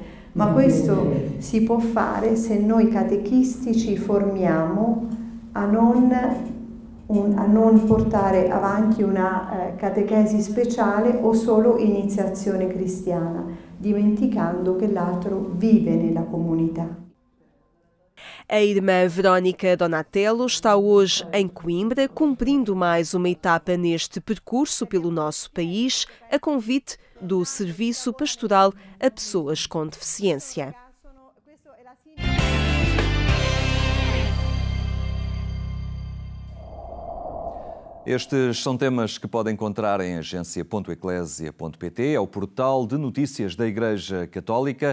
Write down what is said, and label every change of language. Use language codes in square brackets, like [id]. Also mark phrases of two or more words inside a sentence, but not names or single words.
[it] Ma questo si può fare se noi catechisti ci formiamo a non portare avanti una catechesi speciale o solo iniziazione cristiana, dimenticando che l'altro vive nella comunità. [pt] A irmã Verónica Donatello está hoje em Coimbra, cumprindo mais uma etapa neste percurso pelo nosso país, a convite do Serviço Pastoral a pessoas com deficiência. Estes são temas que podem encontrar em agência.eclesia.pt, é o portal de notícias da Igreja Católica.